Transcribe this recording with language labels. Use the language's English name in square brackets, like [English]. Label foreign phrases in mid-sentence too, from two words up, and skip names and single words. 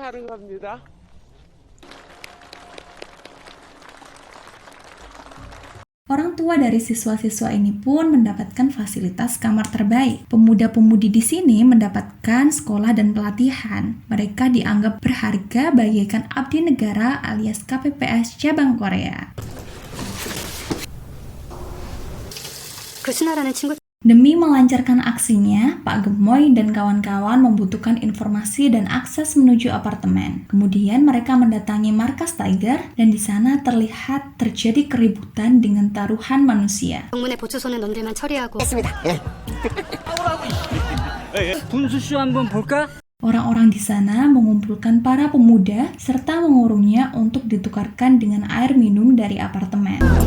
[Indonesian] Orang tua dari siswa-siswa ini pun mendapatkan fasilitas kamar terbaik. Pemuda-pemudi di sini mendapatkan sekolah dan pelatihan. Mereka dianggap berharga bagaikan abdi negara alias KPPS cabang Korea. [Korean] 그 순아라는 친구 [Indonesian] Demi melancarkan aksinya, Pak Gemoy dan kawan-kawan membutuhkan informasi dan akses menuju apartemen. Kemudian mereka mendatangi markas Tiger dan di sana terlihat terjadi keributan dengan taruhan manusia. [Korean] 정문에 보초소는 놈들만 처리하고 됐습니다. 예. 분수쇼 한번 볼까? [Indonesian] Orang-orang di sana mengumpulkan para pemuda serta mengurungnya untuk ditukarkan dengan air minum dari apartemen.